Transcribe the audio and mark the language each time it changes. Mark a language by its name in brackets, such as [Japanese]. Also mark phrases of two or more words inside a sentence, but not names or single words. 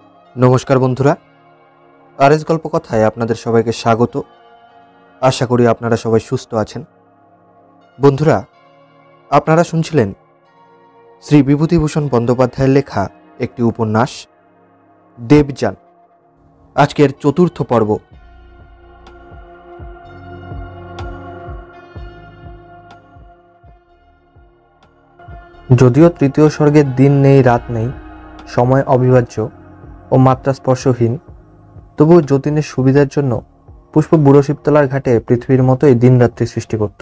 [Bangla] নমস্কার বন্ধুরা আর এস গল্প কথায় আপনাদের সবাইকে স্বাগত। আশা করি আপনারা সবাই সুস্থ আছেন। বন্ধুরা আপনারা শুনছিলেন শ্রী বিভূতিভূষণ বন্দ্যোপাধ্যায়ের লেখা একটি উপন্যাস দেবযান। আজকের চতুর্থ পর্ব। যদিও তৃতীয় স্বর্গের দিন নেই রাত নেই, সময় অবিভাজ্য ও মাত্রা স্পর্শহীন, তবুও যতীনের সুবিধার জন্য পুষ্প বুড়ো শিবতলার ঘাটে পৃথিবীর মতোই দিনরাত্রি সৃষ্টি করত।